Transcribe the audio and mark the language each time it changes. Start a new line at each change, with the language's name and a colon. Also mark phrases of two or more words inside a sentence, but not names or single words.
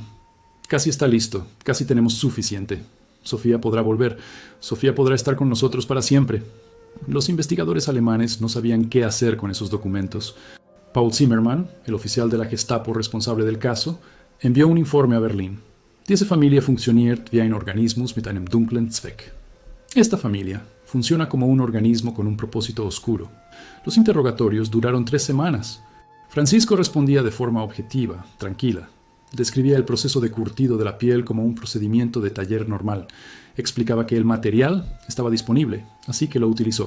Spanish: Casi está listo. Casi tenemos suficiente. Sofía podrá volver. Sofía podrá estar con nosotros para siempre. Los investigadores alemanes no sabían qué hacer con esos documentos. Paul Zimmermann, el oficial de la Gestapo responsable del caso, envió un informe a Berlín.
German: Diese Familie funktioniert wie ein Organismus mit einem dunklen Zweck.
Spanish: Esta familia funciona como un organismo con un propósito oscuro. Los interrogatorios duraron 3 semanas. Francisco respondía de forma objetiva, tranquila. Describía el proceso de curtido de la piel como un procedimiento de taller normal. Explicaba que el material estaba disponible, así que lo utilizó.